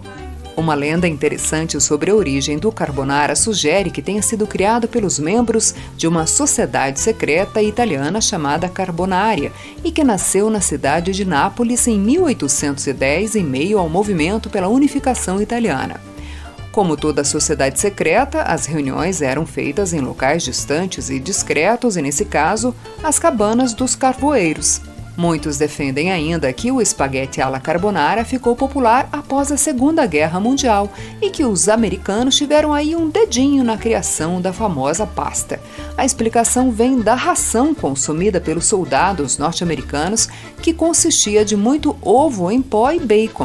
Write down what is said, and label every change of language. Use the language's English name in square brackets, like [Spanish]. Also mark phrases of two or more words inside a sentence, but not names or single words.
[Portuguese] Uma lenda interessante sobre a origem do carbonara sugere que tenha sido criado pelos membros de uma sociedade secreta italiana chamada Carbonaria e que nasceu na cidade de Nápoles em 1810 em meio ao movimento pela unificação italiana. Como toda sociedade secreta, as reuniões eram feitas em locais distantes e discretos e, nesse caso, as cabanas dos carvoeiros. Muitos defendem ainda que o [Italian] spaghetti alla carbonara [Portuguese] ficou popular após a Segunda Guerra Mundial e que os americanos tiveram aí um dedinho na criação da famosa pasta. A explicação vem da ração consumida pelos soldados norte-americanos, que consistia de muito ovo em pó e bacon.